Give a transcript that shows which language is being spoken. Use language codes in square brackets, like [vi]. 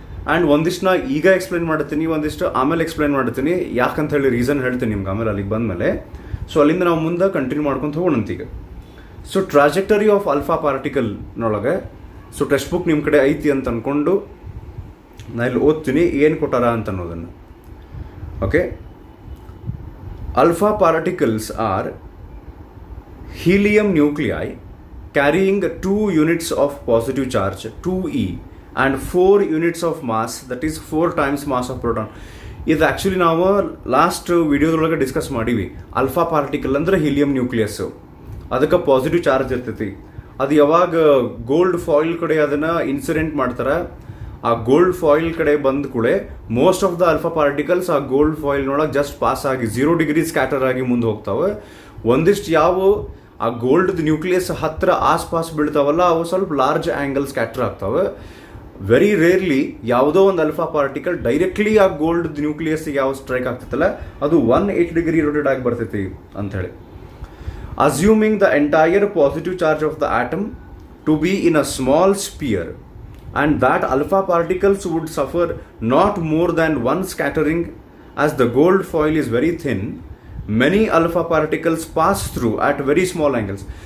[kn] And ಒಂದಿಷ್ಟನ್ನ ಈಗ explain ಮಾಡ್ತೀನಿ, ಒಂದಿಷ್ಟು ಆಮೇಲೆ ಎಕ್ಸ್ಪ್ಲೈನ್ ಮಾಡ್ತೀನಿ. ಯಾಕಂತ ಹೇಳಿ ರೀಸನ್ ಹೇಳ್ತೀನಿ ನಿಮ್ಗೆ ಆಮೇಲೆ ಅಲ್ಲಿಗೆ ಬಂದಮೇಲೆ. ಸೊ ಅಲ್ಲಿಂದ ನಾವು ಮುಂದೆ ಕಂಟಿನ್ಯೂ ಮಾಡ್ಕೊತ ಹೋಗೋಣಂತ ಈಗ. So trajectory of alpha ಪಾರ್ಟಿಕಲ್ನೊಳಗೆ, so text book ನಿಮ್ಮ ಕಡೆ ಐತಿ ಅಂತ ಅಂದ್ಕೊಂಡು ನಾ ಇಲ್ಲಿ ಓದ್ತೀನಿ ಏನು ಕೊಟ್ಟಾರ ಅಂತ ಅನ್ನೋದನ್ನು. [en] Okay, alpha particles are helium nuclei carrying 2 units of positive charge 2e and 4 units of mass, that is 4 times mass of proton. [kn] ಇದು ಆ್ಯಕ್ಚುಲಿ ನಾವು ಲಾಸ್ಟ್ ವಿಡಿಯೋದೊಳಗೆ ಡಿಸ್ಕಸ್ ಮಾಡೀವಿ. ಅಲ್ಫಾ ಪಾರ್ಟಿಕಲ್ ಅಂದರೆ ಹೀಲಿಯಂ ನ್ಯೂಕ್ಲಿಯಸ್ಸು, ಅದಕ್ಕೆ ಪಾಸಿಟಿವ್ ಚಾರ್ಜ್ ಇರ್ತೈತಿ. ಅದು ಯಾವಾಗ gold foil ಕಡೆ ಅದನ್ನು ಇನ್ಸಿಡೆಂಟ್ ಮಾಡ್ತಾರೆ, ಆ ಗೋಲ್ಡ್ ಫಾಯಿಲ್ ಕಡೆ ಬಂದ ಕೂಡಲೇ [en] most of the alpha particles [kn] ಆ ಗೋಲ್ಡ್ ಫಾಯಿಲ್ನೊಳಗೆ ಜಸ್ಟ್ ಪಾಸ್ ಆಗಿ 0 ಡಿಗ್ರಿ ಸ್ಕ್ಯಾಟರ್ ಆಗಿ ಮುಂದೆ ಹೋಗ್ತಾವೆ. ಒಂದಿಷ್ಟು ಯಾವ ಆ ಗೋಲ್ಡ್ ನ್ಯೂಕ್ಲಿಯಸ್ ಹತ್ತಿರ ಆಸ್ಪಾಸ್ ಬೀಳ್ತಾವಲ್ಲ, ಅವು ಸ್ವಲ್ಪ ಲಾರ್ಜ್ ಆ್ಯಂಗಲ್ ಸ್ಕ್ಯಾಟರ್ ಆಗ್ತಾವೆ. ವೆರಿ ರೇರ್ಲಿ ಯಾವುದೋ ಒಂದು ಅಲ್ಫಾ ಪಾರ್ಟಿಕಲ್ ಡೈರೆಕ್ಟ್ಲಿ ಆ ಗೋಲ್ಡ್ ನ್ಯೂಕ್ಲಿಯಸ್ಗೆ ಯಾವ ಸ್ಟ್ರೈಕ್ ಆಗ್ತೈತಲ್ಲ ಅದು 180 ಡಿಗ್ರಿ ರೊಟೇಟ್ ಆಗಿ ಬರ್ತೈತಿ ಅಂಥೇಳಿ. [en] Assuming the entire positive charge of the atom to be in a small sphere and that alpha particles would suffer not more than one scattering, as the gold foil is very thin, many alpha particles pass through at very small angles.